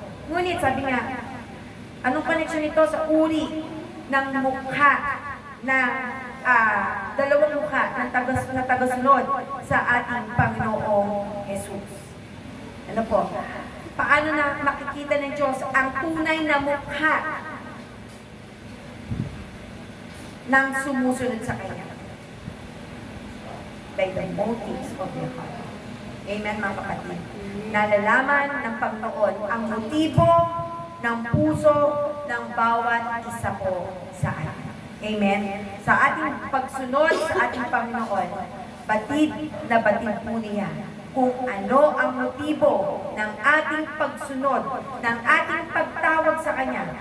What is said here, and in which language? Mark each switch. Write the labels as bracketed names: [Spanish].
[Filipino] Ngunit sabi nga, anong connection nito sa uri ng mukha na dalawang mukha na tagasunod sa ating Panginoong Jesus? Ano po? Paano na makikita ng Diyos ang tunay na mukha ng sumusunod sa Kanya? [English] By the motives of your heart. [Filipino] Amen mga kapatid. Nalalaman ng Panginoon ang motibo ng puso ng bawat isa po sa atin. Amen? Sa ating pagsunod sa ating Panginoon, batid na batid po niya kung ano ang motibo ng ating pagsunod, ng ating pagtawag sa Kanya.